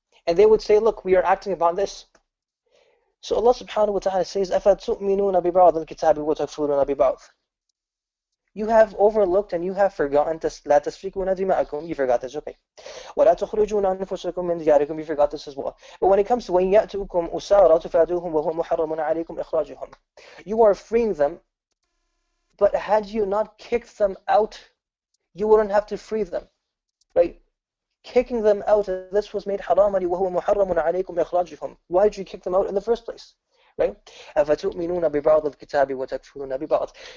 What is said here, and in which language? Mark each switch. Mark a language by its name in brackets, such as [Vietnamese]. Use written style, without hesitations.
[English] And they would say, look, we are acting upon this. So Allah subhanahu wa ta'ala says, [Arabic] أَفَتُؤْمِنُونَ بِبَعْضِ الْكِتَابِ وَتَكْفُرُونَ بِبَعْضِ. [English] You have overlooked and you have forgotten [Arabic] لَا تَسْفِكُونَ دِمَاءَكُمْ. [English] You forgot this, okay. [Arabic] وَلَا تُخْرِجُونَ أَنفُسَكُمْ مِنْ دِيَارِكُمْ. [English] You forgot this as well. But when it comes to [Arabic] وَإِنْ يَأْتُوكُمْ أُسَارَى تُفَادُوهُمْ وَهُوَ مُحَرَّمٌ عَلَيْكُمْ إِخْرَاجُهُمْ. [English] You are freeing them, but had you not kicked them out, you wouldn't have to free them. Right? Kicking them out, this was made haram. [Arabic] وَهُوَ مُحَرَّمٌ عَلَيْكُمْ إِخْرَاجُهُمْ. [English] Why did you kick them out in the first place? [Arabic] Right? أَفَتُؤْمِنُونَ بِبَعْضِ الْكِتَابِ وَتَكْفُرُونَ بِبَعْضِ.